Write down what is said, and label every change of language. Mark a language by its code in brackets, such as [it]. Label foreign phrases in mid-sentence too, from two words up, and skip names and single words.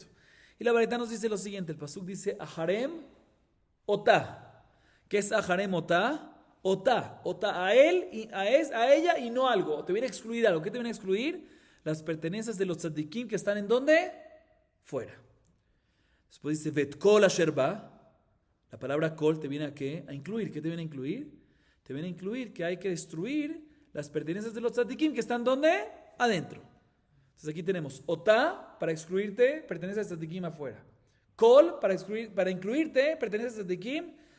[es] Y la baraita nos dice lo siguiente, el pasuk dice [he] החרם אותה. [es] ¿Qué es [he] החרם אותה? [es] Ota a él, y a ella y no algo. Te viene a excluir algo. ¿Qué te viene a excluir? Las pertenencias de los tzadikim que están ¿en dónde? Fuera. Después dice [he] ואת כל אשר בה. [es] La palabra kol te viene a ¿qué? A incluir. ¿Qué te viene a incluir? Te viene a incluir que hay que destruir las pertenencias de los tzadikim que están ¿dónde? Adentro. Entonces aquí tenemos Ota para excluirte, pertenece a tzadikim afuera. Kol para incluirte, pertenece a tzadikim adentro.